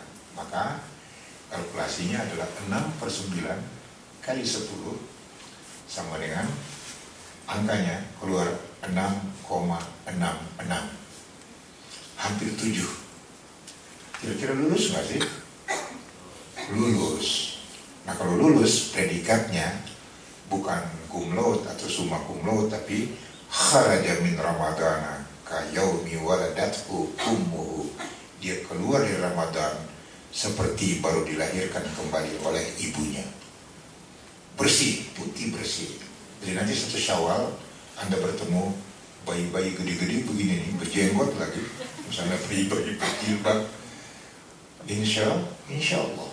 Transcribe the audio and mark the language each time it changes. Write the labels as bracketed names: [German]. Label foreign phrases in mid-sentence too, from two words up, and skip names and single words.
[Indonesian] Maka kalkulasinya adalah 6/9 kali 10 sama dengan angkanya keluar 6,66, hampir 7. Kira-kira lulus nggak sih? Lulus. Nah kalau lulus predikatnya bukan [Latin] cum laude [Indonesian] atau [Latin] summa cum laude, [Arabic] tapi خرج من رمضان كيوم ولدته أمه. [Indonesian] Dia keluar dari Ramadan seperti baru dilahirkan kembali oleh ibunya. Bersih, putih bersih. Jadi nanti 1 Syawal Anda bertemu bayi-bayi gede-gede begini nih, berjenggot lagi, misalnya bayi-bayi berjilbab, [Arabic] إن شاء الله.